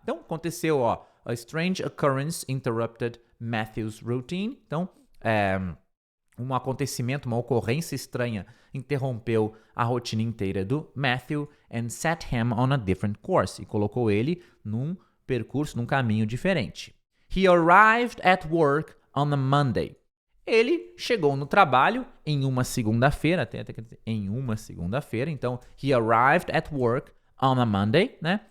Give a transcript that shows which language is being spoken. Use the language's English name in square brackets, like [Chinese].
[English] Então, aconteceu, ó, a strange occurrence interrupted Matthew's routine. [Portuguese] Então, um acontecimento, uma ocorrência estranha interrompeu a rotina inteira do Matthew and set him on a different course e colocou ele num percurso, num caminho diferente. [English] He arrived at work on a Monday. [Portuguese] Ele chegou no trabalho em uma segunda-feira, em uma segunda-feira, então he arrived at work on a Monday, né?